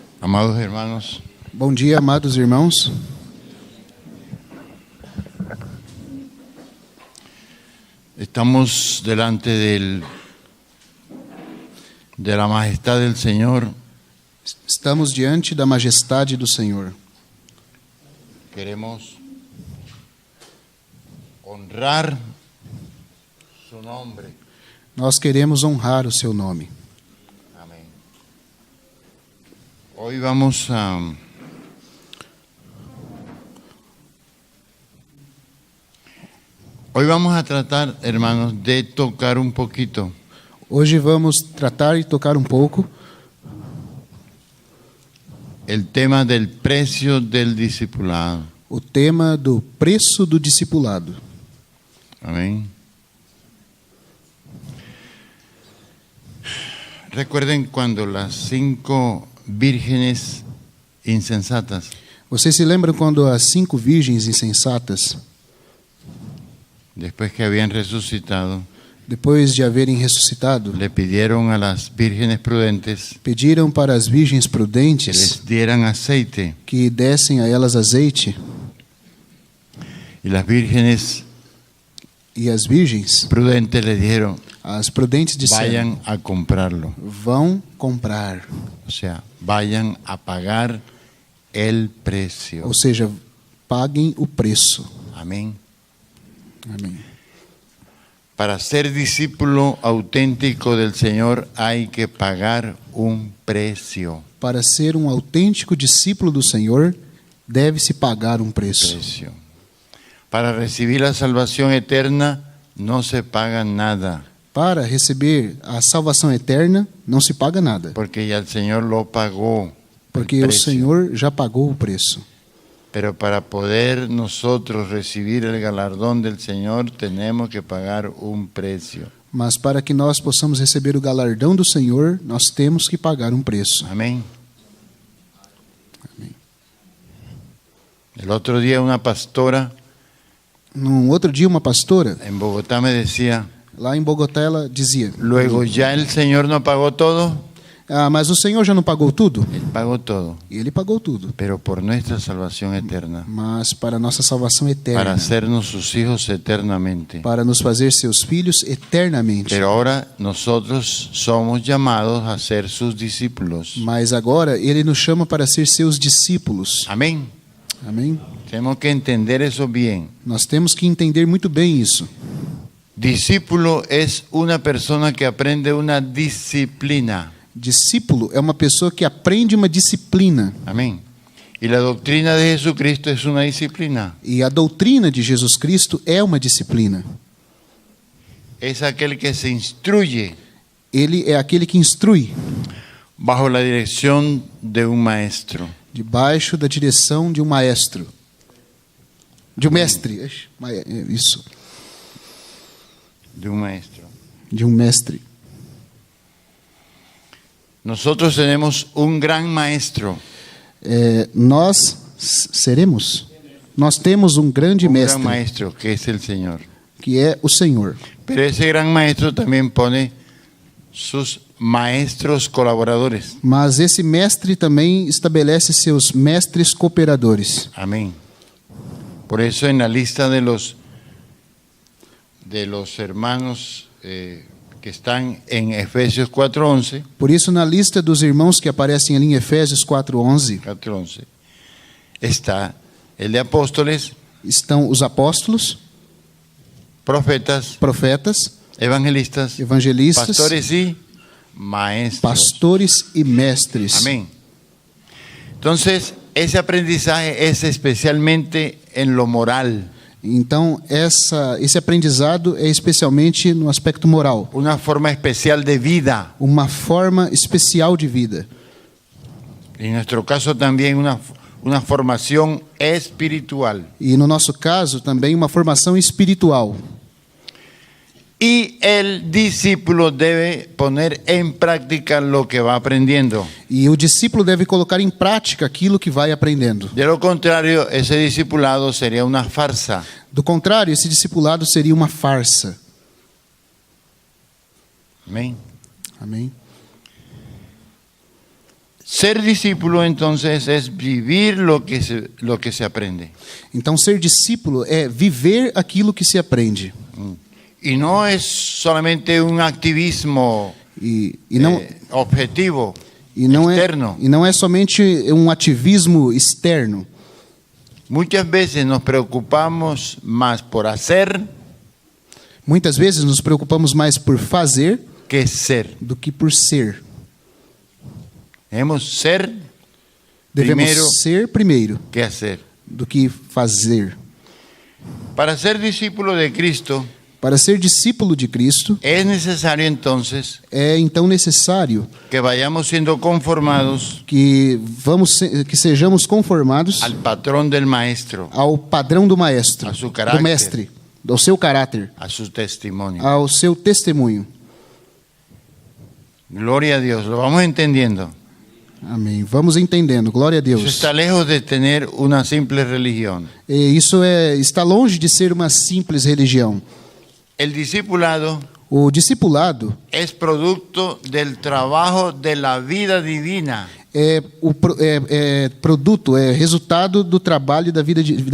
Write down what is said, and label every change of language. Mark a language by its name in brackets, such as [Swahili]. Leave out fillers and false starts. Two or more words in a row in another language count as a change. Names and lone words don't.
[Spanish] Amados hermanos, [Portuguese] Bom dia, amados irmãos. [Spanish] estamos delante de la majestad del Señor. [Portuguese] Estamos diante da majestade do Senhor. [Spanish] Queremos honrar su nombre. [Portuguese] Nós queremos honrar o seu nome. [Spanish] Amén. Hoy vamos a tratar, hermanos, de tocar un poquito [Portuguese] Hoje vamos tratar e tocar um pouco [Spanish] el tema del precio del discipulado. [Portuguese] o tema do preço do discipulado. [Spanish] Amén. Recuerden cuando las 5 vírgenes insensatas [Portuguese] Vocês se lembram quando as 5 virgens insensatas, [Spanish] después que habían resucitado, [Portuguese] depois de haverem ressuscitado, [Spanish] le pidieron a las vírgenes prudentes [Portuguese] pediram para as virgens que prudentes [Spanish] les dieran aceite, [Portuguese] que dessem a elas azeite, [Spanish] y las vírgenes [Portuguese] e as virgens, [Spanish] prudentes le dijeron, [Portuguese] as prudentes disseram: [Spanish] vayan a comprarlo, [Portuguese] vão comprar, [Spanish] o sea, vayan a pagar el precio. [Portuguese] ou seja, paguem o preço. [Spanish] Amén. [Portuguese] Amém. [Spanish] Para ser discípulo auténtico del Señor hay que pagar un precio. [Portuguese] Para ser um autêntico discípulo do Senhor, deve-se pagar um preço. [Spanish] Para recibir la salvación eterna no se paga nada, [Portuguese] Para receber a salvação eterna, não se paga nada, [Spanish] porque ya el Señor lo pagó. [Portuguese] porque [Spanish] el [Portuguese] o [Spanish] precio. [Portuguese] Senhor já pagou o preço. [Spanish] Pero para poder nosotros recibir el galardón del Señor tenemos que pagar un precio. [Portuguese] Mas para que nós possamos receber o galardão do Senhor, nós temos que pagar um preço. [Spanish] Amén. [Portuguese] Amém. [Spanish] El otro día una pastora [Portuguese] Num outro dia, uma pastora, [Spanish] en Bogotá me decía, [Portuguese] lá em Bogotá, ela dizia: [Spanish] luego ya el Señor no pagó todo. [Portuguese] mas o Senhor já não pagou tudo? [Spanish] Él pagó todo, [Portuguese] E Ele pagou tudo. [Spanish] pero por nuestra salvación eterna, [Portuguese] Mas para nossa salvação eterna, [Spanish] para hacernos sus hijos eternamente. [Portuguese] para nos fazer seus filhos eternamente. [Spanish] Pero ahora nosotros somos llamados a ser sus discípulos. [Portuguese] Mas agora Ele nos chama para ser seus discípulos. [Spanish] Amén. [Portuguese] Amém? [Spanish] Tenemos que entender eso bien. [Portuguese] Nós temos que entender muito bem isso. [Spanish] Discípulo es una persona que aprende una disciplina. [Portuguese] Discípulo é uma pessoa que aprende uma disciplina. [Spanish] Amén. Y la doctrina de Jesucristo es una disciplina. [Portuguese] E a doutrina de Jesus Cristo é uma disciplina. [Spanish] Es aquel que se instruye [Portuguese] Ele é aquele que instrui [Spanish] bajo la dirección de un maestro. [Portuguese] debaixo da direção de um maestro. De um mestre. Isso. [Spanish] De un maestro. [Portuguese] De um mestre. [Spanish] Nosotros tenemos un gran maestro. [Portuguese] Nós temos um grande [Spanish] Un gran [Portuguese] mestre, [Spanish] maestro que es el Señor. [Portuguese] que é o Senhor. [Spanish] Pero ese gran maestro también pone sus maestros colaboradores. [Portuguese] Mas esse mestre também estabelece seus mestres cooperadores. [Spanish] Amén. Por eso en la lista de los hermanos que están en Efesios 4:11, [Portuguese] Por isso, na lista dos irmãos que aparecem ali em Efésios 4:11, [Spanish] está el de apóstoles, [Portuguese] estão os apóstolos, [Spanish] profetas, [Portuguese] profetas, [Spanish] evangelistas, [Portuguese] evangelistas, [Spanish] pastores y maestros. [Portuguese] pastores e mestres. [Spanish] Amén. Entonces, ese aprendizaje es especialmente en lo moral. [Portuguese] Então, esse aprendizado é especialmente no aspecto moral. [Spanish] Una forma especial de vida. [Portuguese] Uma forma especial de vida. [Spanish] En nuestro caso también una formación espiritual. [Portuguese] E no nosso caso, também uma formação espiritual. [Spanish] Y el discípulo debe poner en práctica lo que va aprendiendo. [Portuguese] E o discípulo deve colocar em prática aquilo que vai aprendendo. [Spanish] De lo contrario, ese discipulado sería una farsa. [Portuguese] Do contrário, esse discipulado seria uma farsa. [Spanish] Amén. [Portuguese] Amém? [Spanish] Ser discípulo entonces es vivir lo que se aprende. [Portuguese] Então, ser discípulo é viver aquilo que se aprende. [Spanish] Y no es solamente un activismo [Portuguese] E não, objetivo, e externo. não é somente um ativismo externo. [Spanish] Muchas veces nos preocupamos más por hacer [Portuguese] Muitas vezes nos preocupamos mais por fazer [Spanish] que ser. [Portuguese] do que por ser. [Spanish] Debemos ser [Portuguese] Devemos [Spanish] primero [Portuguese] ser primeiro [Spanish] que hacer. [Portuguese] do que fazer. [Spanish] Para ser discípulo de Cristo [Portuguese] Para ser discípulo de Cristo, [Spanish] es necesario entonces [Portuguese] é então necessário [Spanish] que vayamos siendo conformados [Portuguese] que sejamos conformados [Spanish] al patrón del maestro, [Portuguese] ao padrão do maestro, A seu caráter. do mestre, ao seu caráter, [Spanish] a su testimonio. [Portuguese] ao seu testemunho. [Spanish] Gloria a Dios, lo vamos entendiendo. [Portuguese] Amém. Vamos entendendo. Glória a [Spanish] Eso [Portuguese] Deus. [Spanish] está lejos de tener una simple religión. [Portuguese] E isso está longe de ser uma simples religião. [Spanish] El discipulado [Portuguese] O discipulado [Spanish] es producto del trabajo de la vida divina [Portuguese] é produto, é resultado do trabalho da vida divina